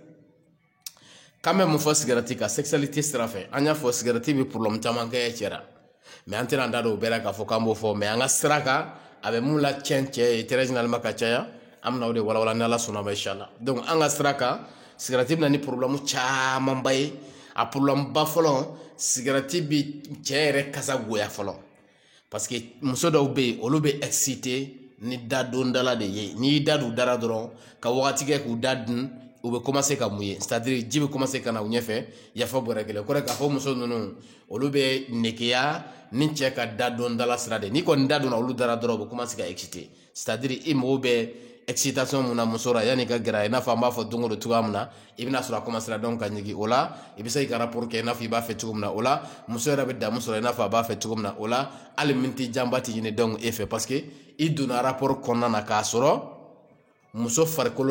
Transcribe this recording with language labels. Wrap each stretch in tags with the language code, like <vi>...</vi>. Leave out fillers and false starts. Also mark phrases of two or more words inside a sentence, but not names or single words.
<bm>k'an bɛ mun fɔ sigarati kan sexualité sira fɛ an y'a fɔ sigarati bɛ problème caman kɛ cɛ la mais an tɛna an da don o bɛɛ la k'a fɔ k'an b'o fɔ mais an ka sira kan a bɛ mun la tiɲɛ cɛ ye</bm> <fr>très généralement</fr> <bm>ka caya an bɛna o de walawala n'ala sɔnna ma inshallah donc an ka sira kan sigarati bɛna ni problème camanba ye a problème ba fɔlɔ sigarati bɛ cɛ yɛrɛ kasa goya fɔlɔ</bm> <fr>parce que</fr> <bm>muso dɔw bɛ yen olu bɛ excité ni da don dala de ye n'i y'i da don dara dɔrɔn ka wagati kɛ k'u da dun u bɛ commencer ka mun ye</bm> <fr>c'est à dire</fr> <bm>ji bɛ commencer ka na u ɲɛfɛ yafa bɔra kelen kɔrɔ k'a fɔ muso ninnu olu bɛ negeya ni cɛ ka da don dala sira de n'i kɔni da donna olu dara dɔrɔn u bɛ commencer ka excité</bm> <fr>c'est à dire</fr> <bm>i mago bɛ excitation mun na muso la yanni ka gɛrɛ i n'a fɔ an b'a fɔ don o don cogoya min na i bɛna sɔrɔ a</bm> <fr>commencera donc</fr> <bm>ka ɲigi o la i bɛ se k'i ka rapport kɛ i n'a fɔ i b'a fɛ cogo min na o la muso yɛrɛ bɛ damu sɔrɔ i n'a fɔ a b'a fɛ cogo min na o la hali miniti janba tɛ ɲini donc e fɛ parce que i donna rapport kɔnɔna na k'a sɔrɔ muso farikolo</bm>